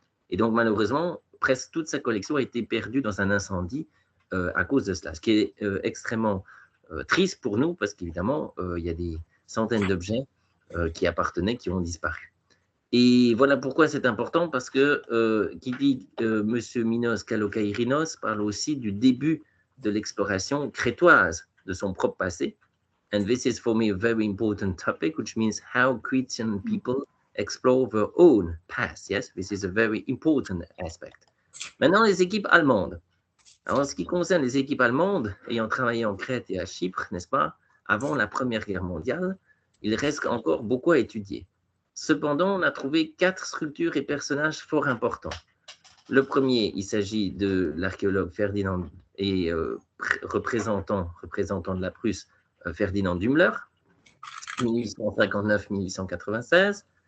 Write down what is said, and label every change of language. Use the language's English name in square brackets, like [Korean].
[French] Et donc malheureusement, presque toute sa collection a été perdue dans un incendie à cause de cela. Ce qui est extrêmement triste pour nous, parce qu'évidemment, il y a des centaines d'objets qui appartenaient, qui ont disparu. Et voilà pourquoi c'est important, parce que qui dit M. Minos Kallocaïrinos parle aussi du début de l'exploration crétoise de son propre passé. [English] And this is for me a very important topic, which means how Cretan people explore their own past. Yes, this is a very important aspect. [French] Maintenant, les équipes allemandes. Alors, en ce qui concerne les équipes allemandes, ayant travaillé en Crète et à Chypre, n'est-ce pas, avant la Première Guerre mondiale, il reste encore beaucoup à étudier. Cependant, on a trouvé 4 structures et personnages fort importants. Le premier, il s'agit de l'archéologue Ferdinand et représentant de la Prusse, Ferdinand Dümmler, 1859-1896.